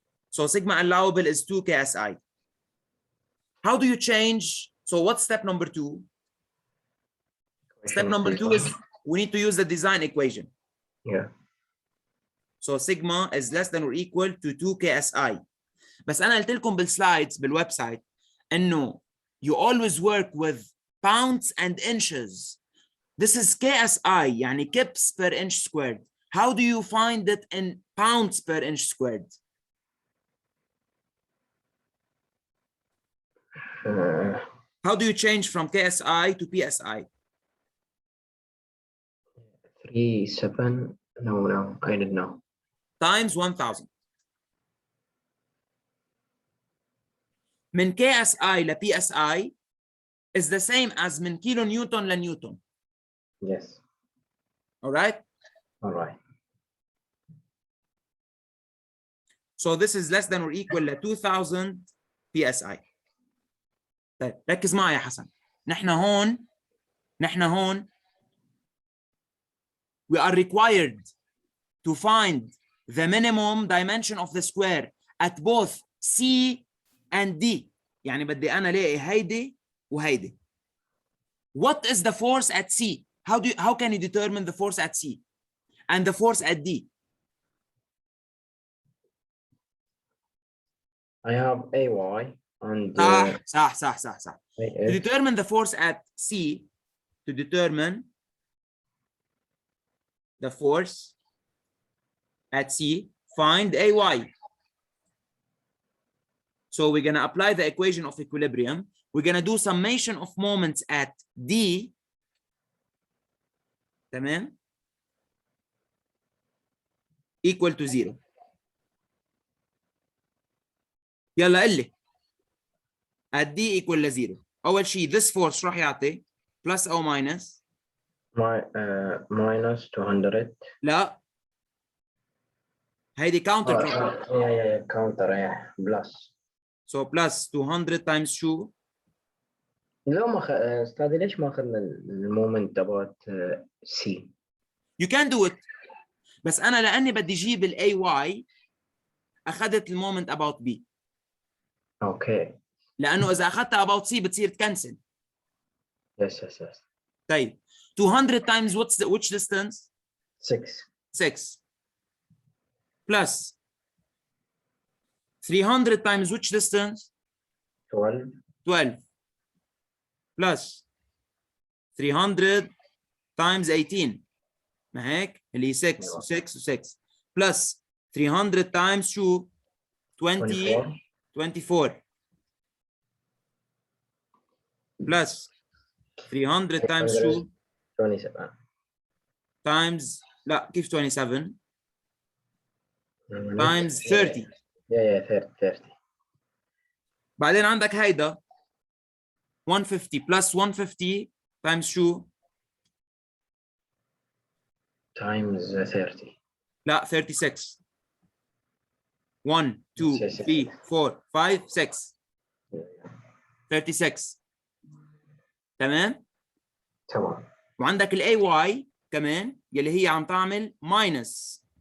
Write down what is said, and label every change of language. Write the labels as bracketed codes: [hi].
[en] So sigma allowable is 2 KSI. How do you change? So what's step number 2? Step number 2 is we need to use the design equation. Yeah. So sigma is less than or equal to 2 KSI. [ar] بس أنا قلت لكم بالسلايدز بالويب سايت إنه [en] you always work with pounds and inches. This is KSI, [ar] يعني [en] kips per inch squared. How do you find it in pounds per inch squared? How do you change from KSI to PSI? 37. No, I don't know. Times 1000. [ar] من KSI ل PSI [en] is the same as [ar] من كيلو نيوتن لنيوتن. [en] Yes. All right? All right. So this is less than or equal to 2000 PSI. [ar] طيب ركز معي يا حسن. نحن هون [en] we are required to find the minimum dimension of the square at both C and D. [ar] يعني بدي أنا لاقي هيدي وهيدي. [en] What is the force at C? How can you determine the force at C and the force at D? I have AY and [ar] صح. [en] To determine the force at C, to determine the force at C, find AY. So we're going to apply the equation of equilibrium. We're going to do summation of moments at D. [ar] تمام? [en] Equal to 0. [ar] يلا قل لي. [en] At D equal to 0. [ar] أول شيء [en] this force [ar] شو راح يعطي؟ plus أو minus؟ [en] minus 200. [ar] لا. هيدي [en] counter clockwise. Yeah, counter, plus. So plus 200 times [ar] شو؟ لو ما استاذي ليش ما اخذنا المومنت تبعت سي؟ [en] You can do it. [ar] بس أنا لأني بدي أجيب ال AY أخذت المومنت [en] about B. [ar] اوكي. لأنه إذا أخذتها [en] about C [ar] بتصير تكنسل. [en] Yes. [ar] طيب [en] 200 times which distance? 6 plus 300 times which distance? 12 plus 300 times 18 [ar] ما هيك اللي هي [en] 6 و6 plus 300 times شو 24 plus 300 times شو 27 [ar] times لا كيف 27 times 30 30 بعدين عندك هيدا 150 plus 150 times شو [en] times 30 [ar] لا 36 1 2 3 4 5 6 36 تمام وعندك ال AY كمان يلي هي عم تعمل minus